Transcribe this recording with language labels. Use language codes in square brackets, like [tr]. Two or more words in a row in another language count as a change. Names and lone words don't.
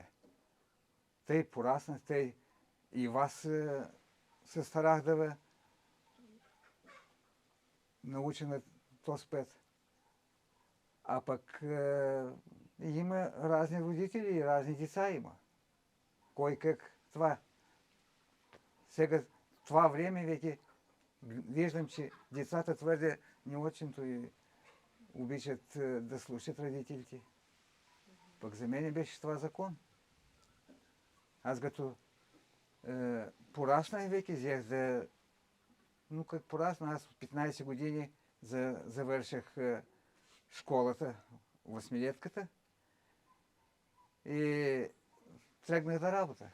[bg] Те пораснах, те и вас се старах да ви науча на този път. А пък има разни родители и разни деца има. Кой как това. Сега това време веки виждам, че децата твърде [ru] не очень-то [bg] и обичат да слушат родителите. Пък за мен беше това закон. Аз като пораснах веки, взех да... Ну как порасна, аз от 15 години завърших школата, 8-летката и тръгнах да работа.